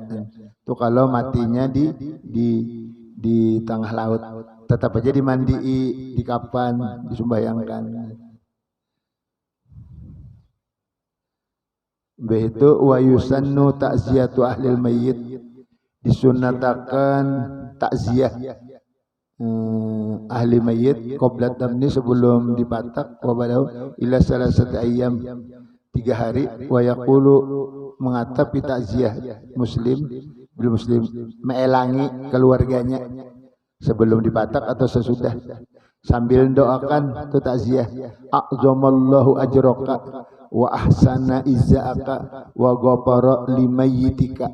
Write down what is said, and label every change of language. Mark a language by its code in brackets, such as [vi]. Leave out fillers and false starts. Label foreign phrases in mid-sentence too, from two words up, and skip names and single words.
[bjn] Tuh kalau matinya di tengah laut, tetap aja dimandii, di kapan, disumbayangkan. [ar] Begitu ويسن تعزية أهل الميت, [bjn] disunatakan takziah ahli mayyit [ar] قبل [bjn] damni, sebelum dipatak, [ar] وبعده إلى ثلاثة أيام, 3 hari, ويقول, [bjn] mengatap takziah [ar] مسلم بالمسلم, [bjn] meelangi keluarganya sebelum dipatak atau sesudah, sambil doakan tu takziah, [ar] أعظم الله أجرك وأحسن عزاءك وغفر لميتك.